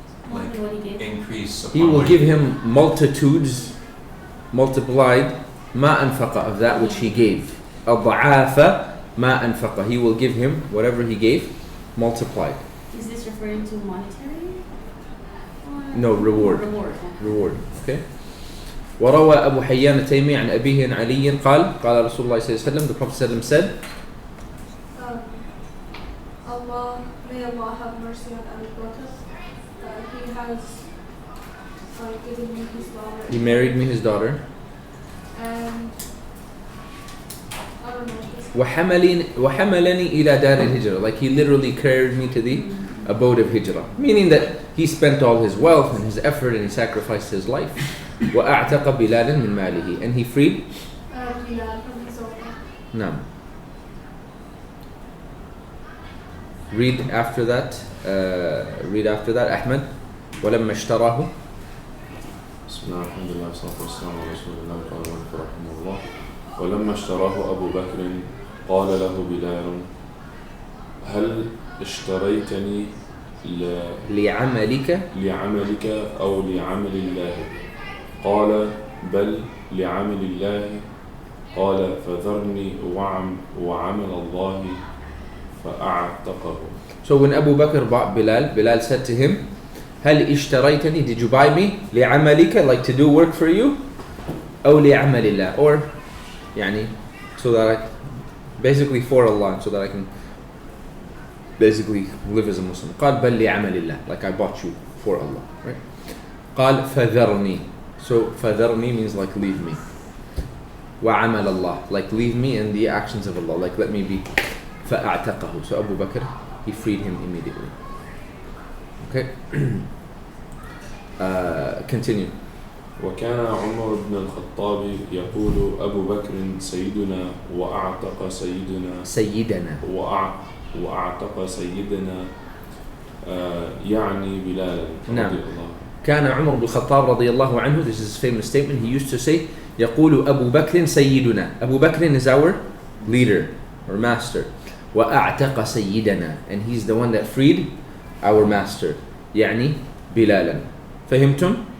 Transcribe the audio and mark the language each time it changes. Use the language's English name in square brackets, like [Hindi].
[English] Like increase. He will give him multitudes, multiplied [Arabic] ما أنفقه, [English] of that which he gave. [Arabic] أضعاف ما أنفقه. [English] He will give him whatever he gave multiplied. Is this referring to monetary? No, reward. Reward. Okay. [Arabic] وروى أبو حيان التيمي عن أبيه عن علي قال رسول الله صلى الله عليه وسلم, [English] the Prophet ﷺ said, may Allah have mercy on Abu Bakr. He has given me his daughter. He married me his daughter. And I don't know. [Arabic] وحملني إلى دار الهجرة, [English] like he literally carried me to the abode of hijrah, meaning that he spent all his wealth and his effort and he sacrificed his life. [Arabic] وأعتق بلالا من ماله, [English] and he freed Bilal from his own. [Arabic] نعم. [English] Read after that أحمد. [Arabic] ولما اشتراه. بسم الله الحمد لله والصلاة والسلام على رسول الله قال المؤلف رحمه الله ولما اشتراه أبو بكر قال له بلال هل اشتريتني لعملك أو لعمل الله؟ قال بل لعمل الله. قال فذرني وعمل الله فأعتقه. [English] So when Abu Bakr bought Bilal said to him, [Arabic] هل اشتريتني, [English] did you buy me [Arabic] لعملك, [English] like to do work for you, [Arabic] أو لعمل الله, [English] or يعني so that I basically for Allah, so that I can basically live as a Muslim. [Arabic] قال بل لعمل الله, [English] like I bought you for Allah, right? [Arabic] قال فذرني, [English] so [Arabic] فذرني [English] means like leave me. [Arabic] وعمل الله. [English] Like leave me in the actions of Allah. Like let me be. فأعتقه. So Abu Bakr, he freed him immediately. Okay. Continue. [Arabic] وكان عمر بن الخطاب يقول أبو بكر سيدنا وأعتق سيدنا وأعتق سيدنا يعني بلالا نعم. رضي الله. كان عمر بن الخطاب رضي الله عنه, [English] this is his famous statement, he used to say [Arabic] يقول أبو بكر سيدنا. [English] Abu Bakr is our leader or master. [Arabic] وأعتق سيدنا, [English] and he's the one that freed our master, [Arabic] يعني بلالا. فهمتم؟